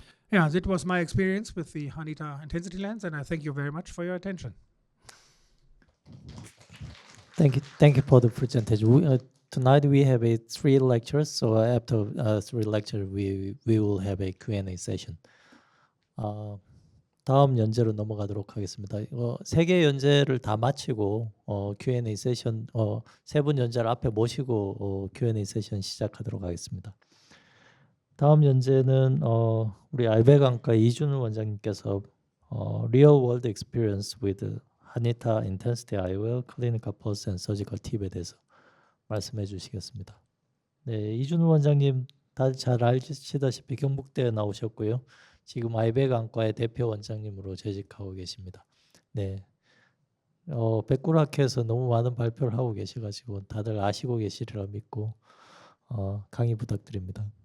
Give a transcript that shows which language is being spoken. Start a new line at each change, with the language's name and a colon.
English: Yeah, that was my experience with the Hanita intensity lens, and I thank you very much for your attention. Thank you for the presentation. Tonight we have 3 lectures, so after 3 lectures we will have a Q&A session.
Korean: 다음 연재로 넘어가도록 하겠습니다. 3개 연재를 다 마치고 Q&A 세션 3분 연재를 앞에 모시고 Q&A 세션 시작하도록 하겠습니다. 다음 연재는 우리 알배관과 이준우 원장님께서 Real World Experience with Hanita Intensity IOL Clinical Pulse and Surgical Tip에 대해서 말씀해 주시겠습니다. 네, 이준우 원장님 다들 잘 아시다시피 경북대에 나오셨고요. 지금 알배관과의 대표 원장님으로 재직하고 계십니다. 네, 백구락회에서 너무 많은 발표를 하고 계셔가지고 다들 아시고 계시리라 믿고 강의 부탁드립니다.